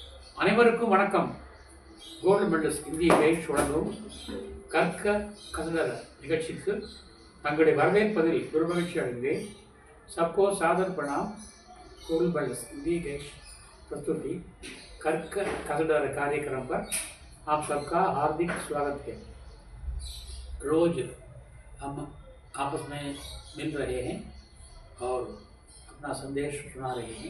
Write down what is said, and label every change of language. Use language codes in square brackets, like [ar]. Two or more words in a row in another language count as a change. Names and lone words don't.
[ta] அனைவருக்கும் வணக்கம். கோல்டு மெடல்ஸ் இந்திய கைட் வழங்கும் கற்க கசடர நிகழ்ச்சிக்கு தங்களுடைய வரவேற்பதில் பெருமகிழ்ச்சி அடைகிறேன். [hi] सबको सादर प्रणाम. गोल्ड मेडल्स इंडिया गेट प्रस्तुति कर्क कसडर कार्यक्रम पर आप सबका हार्दिक स्वागत है. रोज हम आपस में मिल रहे हैं और अपना संदेश सुना रहे हैं.